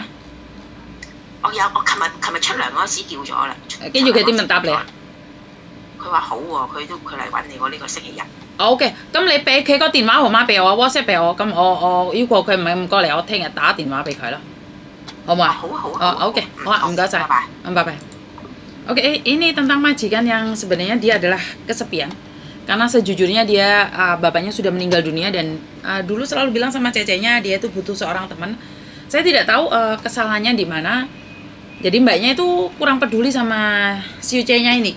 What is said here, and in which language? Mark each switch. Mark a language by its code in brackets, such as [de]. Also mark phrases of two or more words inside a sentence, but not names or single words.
[yue] 我琴日出糧嗰時叫咗啦。跟住佢點樣答你啊？佢話好喎，佢嚟揾你喎，呢個星期日。 OK，咁你俾佢個電話號碼俾我 ，WhatsApp 俾我，咁我如果佢唔係咁過嚟，我聽日打電話俾佢啦。好唔好? [id] Oke. Enggak saya. Bye. Oke, ini tentang majikan yang sebenarnya dia adalah kesepian. Karena sejujurnya dia bapaknya sudah meninggal dunia dan dulu selalu bilang sama cecenya dia itu butuh seorang teman. Saya tidak tahu kesalahannya di mana. Jadi mbaknya itu kurang peduli sama si Ucenya ini.